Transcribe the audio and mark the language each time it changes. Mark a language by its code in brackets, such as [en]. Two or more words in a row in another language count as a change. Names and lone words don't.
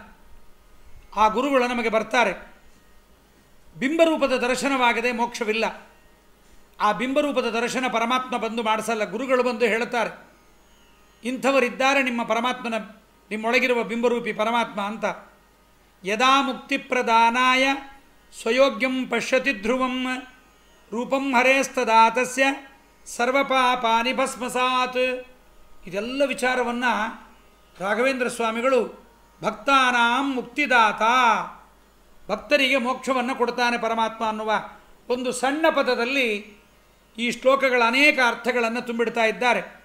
[kn] ಆ ಗುರುಗಳು ನಮಗೆ ಬರ್ತಾರೆ. ಬಿಂಬರೂಪದ ದರ್ಶನವಾಗದೆ ಮೋಕ್ಷವಿಲ್ಲ. ಆ ಬಿಂಬರೂಪದ ದರ್ಶನ ಪರಮಾತ್ಮ ಬಂದು ಮಾಡಿಸಲ್ಲ, ಗುರುಗಳು ಬಂದು ಹೇಳುತ್ತಾರೆ, ಇಂಥವರಿದ್ದಾರೆ ನಿಮ್ಮ ಪರಮಾತ್ಮನ, ನಿಮ್ಮೊಳಗಿರುವ ಬಿಂಬರೂಪಿ ಪರಮಾತ್ಮ ಅಂತ. [sa] ಯದಾ ಮುಕ್ತಿಪ್ರದಾನಾಯ ಸ್ವಯೋಗ್ಯಂ ಪಶ್ಯತಿ ಧ್ರುವಂ ರೂಪಂ ಹರೇಸ್ತದಾ ತಸ್ಯ ಸರ್ವಪಾಪಾನಿ ಭಸ್ಮಸಾತ್. [kn] ಇದೆಲ್ಲ ವಿಚಾರವನ್ನು ರಾಘವೇಂದ್ರ ಸ್ವಾಮಿಗಳು [sa] ಭಕ್ತಾನಾಂ ಮುಕ್ತಿದಾತ, [kn] ಭಕ್ತರಿಗೆ ಮೋಕ್ಷವನ್ನು ಕೊಡ್ತಾನೆ ಪರಮಾತ್ಮ ಅನ್ನುವ ಒಂದು ಸಣ್ಣ ಪದದಲ್ಲಿ ಈ ಶ್ಲೋಕಗಳ ಅನೇಕ ಅರ್ಥಗಳನ್ನು ತುಂಬಿಡ್ತಾ ಇದ್ದಾರೆ.